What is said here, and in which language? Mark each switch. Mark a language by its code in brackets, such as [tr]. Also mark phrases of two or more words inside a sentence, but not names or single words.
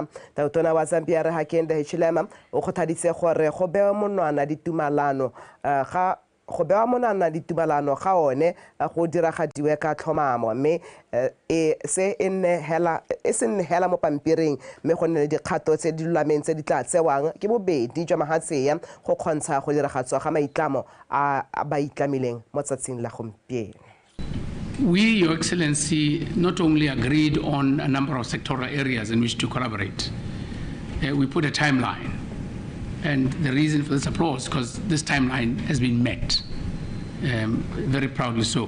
[tn] Tautona wa Zambia re Hakainde Hichilema o kgothaditse gore go bewa monwana ditumalano ga one go diragadiwe ka tlhomamo mme se nne hela mo pampiring mme go nne le dikgato tse di lulameng tse di tla tsewang ke bobedi jwa mahatseya go kgontsha go diragatswa ga maitlamo a ba itlamileng mo tsatsing la gompieno. [en] We, Your Excellency, not only agreed on a number of sectoral areas in which to collaborate, we put a timeline. And the reason for this applause, because this timeline has been met, very proudly so.